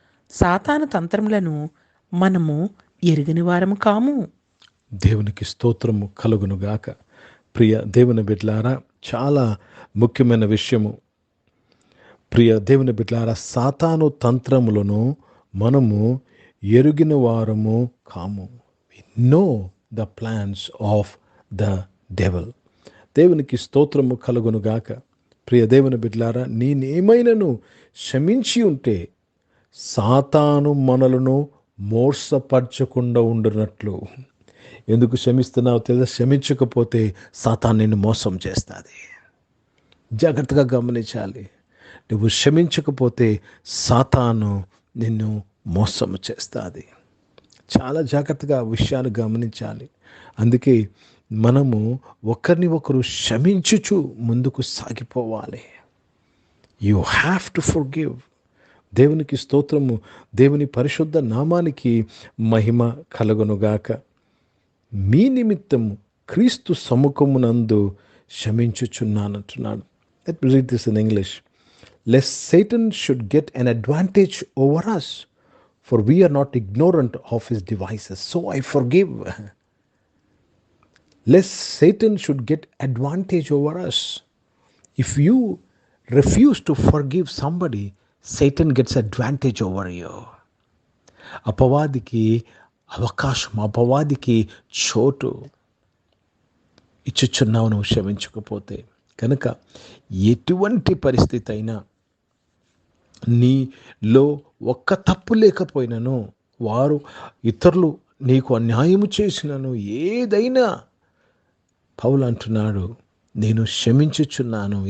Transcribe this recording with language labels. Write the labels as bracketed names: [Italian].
[Telugu] సాతాను తంత్రములను మనము ఎరుగని వారము కాము. దేవునికి స్తోత్రము కలుగునుగాక. ప్రియ దేవుని బిడ్డలారా, చాలా ముఖ్యమైన విషయము. ప్రియ దేవుని బిడ్డలారా, సాతాను తంత్రములను మనము ఎరుగిన వారము కాము. [English] We know the plans of the devil. [Telugu] దేవునికి స్తోత్రము కలుగునుగాక. ప్రియ దేవుని బిడ్డలారా, నేనేమైనను క్షమించి ఉంటే సాతాను మనలను మోసపరచకుండా ఉండునట్లు. ఎందుకు క్షమిస్తున్నావు తెలుసా? క్షమించకపోతే సాతాను నిన్ను మోసం చేస్తుంది. జాగ్రత్తగా గమనించాలి. నువ్వు క్షమించకపోతే సాతాను నిన్ను మోసం చేస్తుంది. చాలా జాగ్రత్తగా విషయాన్ని గమనించాలి. అందుకే మనము ఒకరిని ఒకరు క్షమించుచు ముందుకు సాగిపోవాలి. [English] You have to forgive. [Telugu] దేవునికి స్తోత్రము. దేవుని పరిశుద్ధ నామానికి మహిమ కలుగునుగాక. మీ నిమిత్తము క్రీస్తు సముఖమునందు క్షమించుచున్నానంటున్నాడు. [English] Let me read this in English. Lest Satan should get an advantage over us, for we are not ignorant of his devices. So I forgive. Lest Satan should get advantage over us. If you refuse to forgive somebody, Satan gets advantage over you. [Telugu] అపవాదికి అవకాశం, అపవాదికి చోటు ఇచ్చుచున్నావు నువ్వు క్షమించకపోతే. కనుక ఎటువంటి పరిస్థితి అయినా, నీలో ఒక్క తప్పు లేకపోయినను, వారు ఇతరులు నీకు అన్యాయము చేసినను, ఏదైనా పౌలు అంటున్నాడు, నేను క్షమించుచున్నాను.